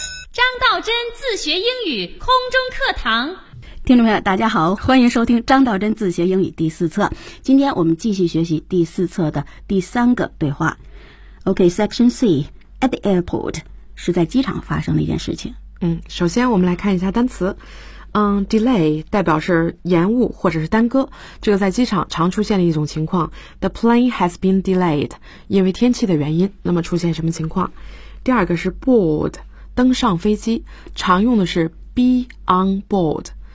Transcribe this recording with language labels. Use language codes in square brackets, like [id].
[zh] 张道真自学英语空中课堂，听众朋友大家好，欢迎收听张道真自学英语第四册。今天我们继续学习第四册的第三个对话。 [en] OK, Section C, at the airport, [zh] 是在机场发生的一件事情。首先我们来看一下单词。Delay 代表是延误或者是耽搁，这个在机场常出现的一种情况。 [en] The plane has been delayed, [zh] 因为天气的原因，那么出现什么情况。第二个是 board, 登上飞机，常用的是 be on board。